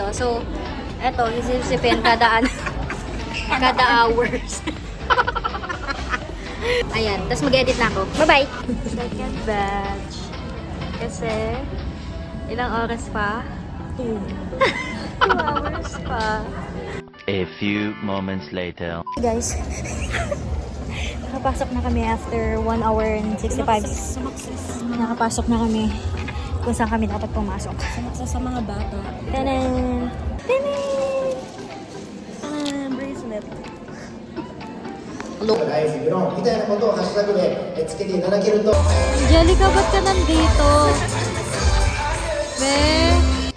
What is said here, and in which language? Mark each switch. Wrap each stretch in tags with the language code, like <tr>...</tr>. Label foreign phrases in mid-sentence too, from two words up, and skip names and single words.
<tl>So, eto, isipin kada hours. Ayan, tapos mag-edit na ako.</tl> <en>Bye-bye! Second batch.</en> <tl>Kasi, ilang oras pa? 2 hours pa.</tl> <en>A few moments later.</en> <tl>Guys, nakapasok na kami</tl> <en>after 1 hour and 65.</en> <tl>Sumakses. Nakapasok na kami kung saan kami dapat pumasok. Sumakses sa mga bata. Tanan! Tanan! Bracelet.</tl> <ja>大好きのみたいなことをハッシュタグでつけていただけると</ja> <tl>Angelica, ba't ka nandito? Be?</tl>